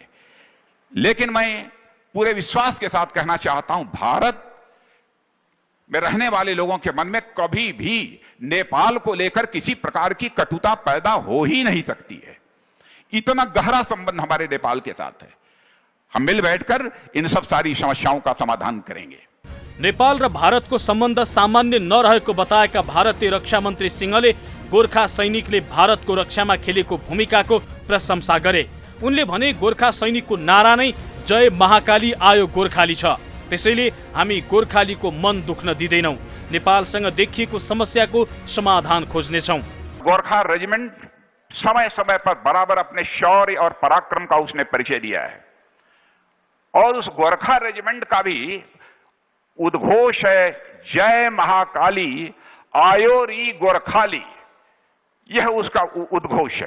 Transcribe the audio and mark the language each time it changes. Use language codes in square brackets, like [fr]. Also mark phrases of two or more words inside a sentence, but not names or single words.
[hi] लेकिन मैं पूरे विश्वास के साथ कहना चाहता हूं, भारत में रहने वाले लोगों के मन में कभी भी नेपाल को लेकर किसी प्रकार की कटुता पैदा हो ही नहीं सकती है। इतना गहरा संबंध हमारे नेपाल के साथ है। हम मिल बैठकर इन सब सारी समस्याओं का समाधान करेंगे। [ne] नेपाल र भारतको सम्बन्ध सामान्य नरहेको बताएका भारतीय रक्षा मन्त्री सिंहले गोर्खा सैनिकले भारतको रक्षामा खेलेको भूमिकाको प्रशंसा गरे। उनले भने, गोर्खा सैनिकको नारा नै जय महाकाली आयो गोर्खाली छ। त्यसैले हामी गोर्खालीको मन दुख्न दिँदैनौँ। नेपालसँग देखिएको समस्याको समाधान खोज्नेछौँ। [hi] गोरखा रेजिमेंट समय समय पर बराबर अपने शौर्य और पराक्रम का उसने परिचय दिया है और उस गोरखा रेजिमेंट का भी उद्घोष है [ne] जय महाकाली आयो री गोरखाली। [hi] यह उसका उद्घोष है।